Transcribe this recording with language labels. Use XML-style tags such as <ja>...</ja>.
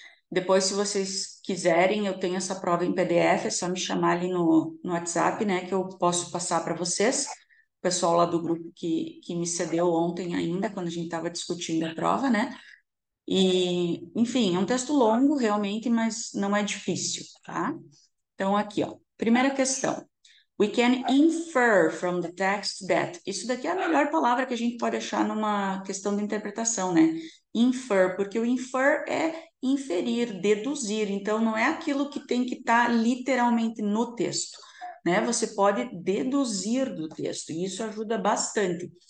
<pt>Depois, se vocês quiserem, eu tenho essa prova em PDF, é só me chamar ali no WhatsApp, né, que eu posso passar para vocês. O pessoal lá do grupo que me cedeu ontem ainda, quando a gente estava discutindo a prova, né? E, enfim, é um texto longo, realmente, mas não é difícil, tá? Então, aqui, ó. Primeira questão.</pt> <en>We can infer from the text that.</en> <pt>Isso daqui é a melhor palavra que a gente pode achar numa questão de interpretação, né? Infer, porque o infer é inferir, deduzir. Então, não é aquilo que tem que estar literalmente no texto, né? Você pode deduzir do texto, e isso ajuda bastante.</pt>